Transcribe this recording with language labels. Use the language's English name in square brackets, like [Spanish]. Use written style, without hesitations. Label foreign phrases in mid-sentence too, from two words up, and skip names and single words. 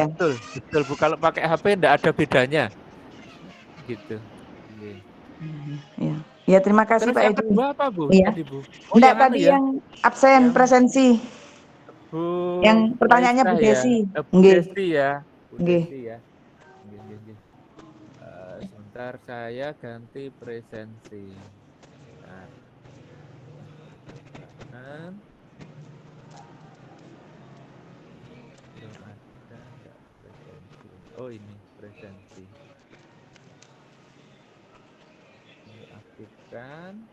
[Indonesian] Betul Bu. Kalau pakai HP enggak ada bedanya. Gitu. Iya. Ya terima kasih Terus Pak yang Edi. kedua apa Bu? Iya. Tadi Bu. Enggak yang tadi yang absen presensi. Bu, yang pertanyaannya Bu Desi. Bu Desi ya. Bu Nggih. Desi ya. Nggih. Ntar saya ganti presensi. Ntar. Belum ada enggak presensi. Oh ini presensi. Ini aktifkan.